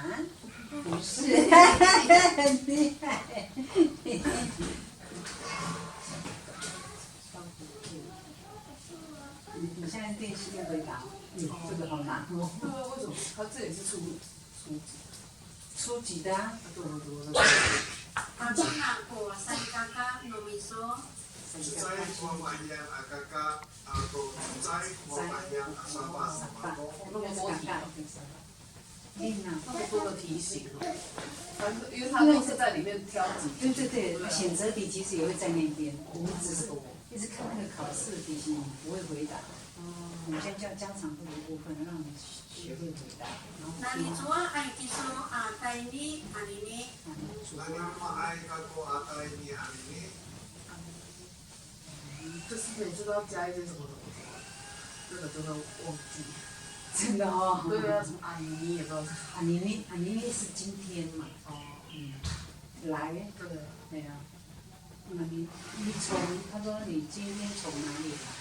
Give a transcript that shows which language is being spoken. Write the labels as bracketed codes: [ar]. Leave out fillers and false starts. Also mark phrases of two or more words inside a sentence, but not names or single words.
[zh] 不是，很厉害。你现在练习用回答，这个好难哦。为什么？他这也是初级的啊。 [ami] Papina ko saikaka numiso. Cicay kumamayang akaka ako. Cicay kumamayang asama ako. [zh] 那么多题，那么多的题型因为他都是在里面挑几题。对，选择题其实也会在那边，我们只是一直看那个考试的题型，你不会回答。我们先教家常会的部分，让你学会回答。 [ami] Nalitua ay kiso atay ni anini. Nanima ay ako atay ni anini. [zh] 就是每次都要加一些什么东西，这个真的忘记。真的哦。对啊，什么阿妮也不知道是。阿妮是今天嘛？来。对啊。那你从他说你今天从哪里来？